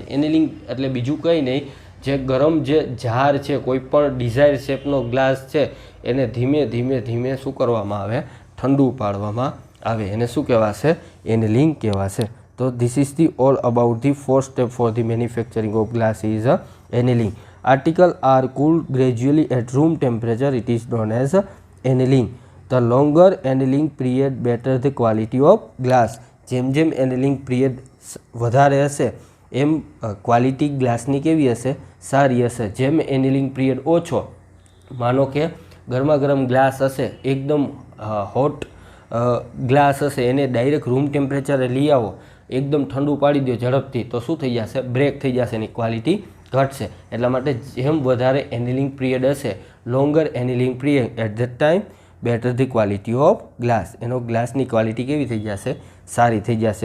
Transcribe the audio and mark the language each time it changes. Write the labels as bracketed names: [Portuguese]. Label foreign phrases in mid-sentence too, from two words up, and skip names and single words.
[Gujarati] એનેલિંગ એટલે બીજું કંઈ નહીં, જે ગરમ જે જાર છે, કોઈ પણ ડિઝાયર શેપનો ગ્લાસ છે, એને ધીમે ધીમે ધીમે શું કરવામાં આવે, ઠંડુ પાડવામાં આવે, એને શું કહેવાશે, એનેલિંગ કહેવાશે. [English] તો this is the all about the 4 step for the manufacturing of glass is annealing. Articles are cooled gradually at room temperature. It is known as annealing. The longer annealing period, better the quality of glass. [Gujarati] જેમ જેમ [English] annealing period [Gujarati] વધારે હશે એમ ક્વોલિટી ગ્લાસની કેવી હશે, સારી હશે. જેમ [English] annealing period [Gujarati] ઓછો, માનો કે ગરમા ગરમ ગ્લાસ હશે, એકદમ [English] hot glass [Gujarati] હશે, એને ડાયરેક્ટ રૂમ ટેમ્પરેચરે લઈ આવો, એકદમ ઠંડુ પાડી દો ઝડપથી, તો શું થઈ જશે, બ્રેક થઈ જશે, એની ક્વોલિટી ઘટશે. એટલા માટે જેમ વધારે [English] annealing period [Gujarati] હશે, [English] longer annealing period at that time better the quality of glass, [Gujarati] એનો ગ્લાસની ક્વોલિટી કેવી થઈ જશે, સારી થઈ જશે.